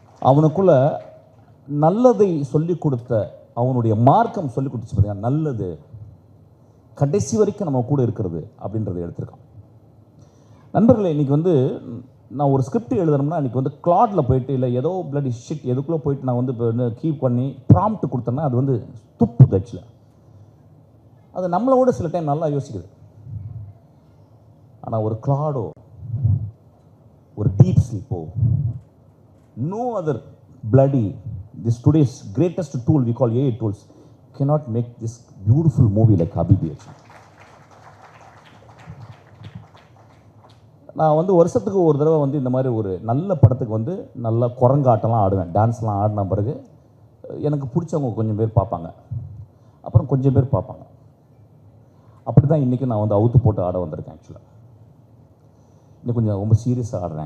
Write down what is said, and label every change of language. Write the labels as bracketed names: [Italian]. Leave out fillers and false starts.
[Tamil] அவனுக்குள்ள நல்லதை சொல்லிக் கொடுத்த, அவனுடைய மார்க்கம் சொல்லிக் கொடுத்துச்சு பார்த்தீங்கன்னா, நல்லது கடைசி வரைக்கும் நம்ம கூட இருக்கிறது அப்படின்றத எடுத்திருக்கான். நண்பர்களே, இன்றைக்கி வந்து நான் ஒரு ஸ்கிரிப்ட் எழுதணும்னா இன்றைக்கி வந்து கிளாடில் போயிட்டு இல்லை ஏதோ பிளடி ஷிட் எதுக்குள்ளே போயிட்டு நான் வந்து இப்போ கீப் பண்ணி ப்ராம்ப்ட் கொடுத்தேன்னா அது வந்து துப்புது. ஆக்சுவலாக அது நம்மளோட சில டைம் நல்லா யோசிக்குது. ஆனால் ஒரு கிளாடோ, ஒரு deep ஸ்லீப்போ, [English] no other bloody, this today's greatest tool we call AI tools cannot make this beautiful movie like Habibi. [Tamil] நான் வந்து வருஷத்துக்கு ஒரு தடவை வந்து இந்த மாதிரி ஒரு நல்ல படத்துக்கு வந்து நல்லா குரங்காட்டம்லாம் ஆடுவேன், டான்ஸ்லாம் ஆடின பிறகு எனக்கு பிடிச்சவங்க கொஞ்சம் பேர் பார்ப்பாங்க, அப்புறம் கொஞ்சம் பேர் பார்ப்பாங்க. அப்படி தான் இன்றைக்கி நான் வந்து அவுத்து போட்டு ஆட வந்திருக்கேன். ஆக்சுவலாக இன்னும் கொஞ்சம் ரொம்ப சீரியஸாக ஆடுறேன்.